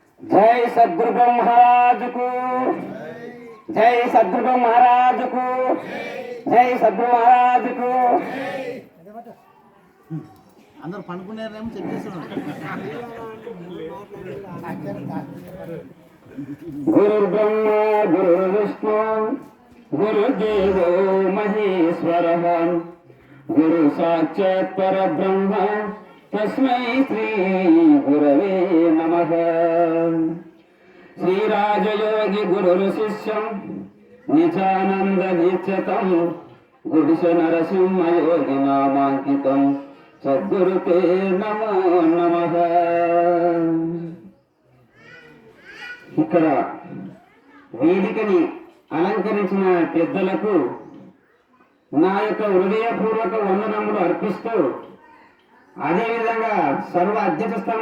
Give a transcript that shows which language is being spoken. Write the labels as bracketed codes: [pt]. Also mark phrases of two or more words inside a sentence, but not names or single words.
[hi] जय सद्गुरु ब्रह्म महाराज को, जय सद्गुरु ब्रह्म महाराज को, जय सद्गुरु महाराज को। [te] అందరూ పనుకునేరేమో చెక్ చేస్తున్నారు. [sa] गुरु ब्रह्मा गुरु विष्णु गुरुदेवो महेश्वरः गुरु साक्षात् परब्रह्म तस्मै श्री गुरवे नमः। श्री राजयोगी गुरु शिष्यं निजानंद नित्यतं गुरुश नरसिंह योगी नामांकितं सद्गुरुते नमो नमः। [te] ఇక్కడ వేదికని అలంకరించిన పెద్దలకు నా యొక్క హృదయపూర్వక వందనములు అర్పిస్తూ, అదేవిధంగా సర్వ అధ్యక్ష స్థానం